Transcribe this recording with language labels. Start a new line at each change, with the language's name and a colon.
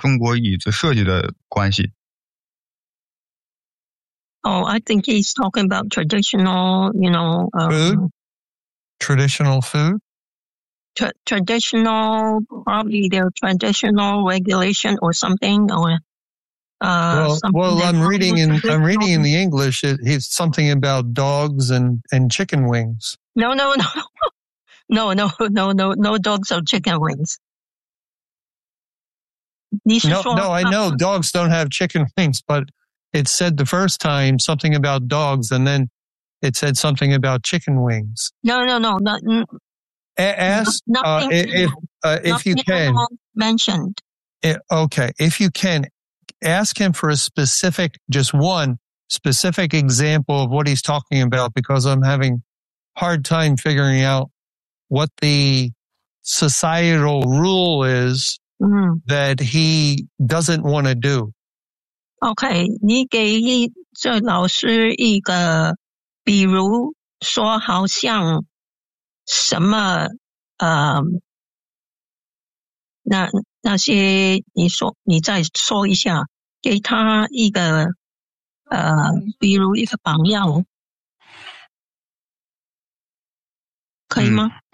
Chinese: 在中国，在中国抖腿是一种很坏的习惯，但是这只是跟古代中国凳子设计所导致的一种习惯。再慢慢讲。在中国，抖腿是一种很坏的习惯，但是这是因为古代中国椅子设计的关系。
English: Oh, I think he's talking about traditional, you know. Food? Traditional food? Traditional, probably their traditional regulation or something. I'm reading in the English. It's something about dogs and chicken wings. No, dogs or chicken wings. No, I know dogs don't have chicken wings, but it said the first time something about dogs, and then it said something about chicken wings. Ask if you can mentioned. If you can, ask him for a specific, just one specific example of what he's talking about, because I'm having hard time figuring out what the societal rule is that he doesn't want to do. Okay,
Chinese: 你给这老师一个比如说好像什么那些你再说一下给他一个比如一个榜样可以吗？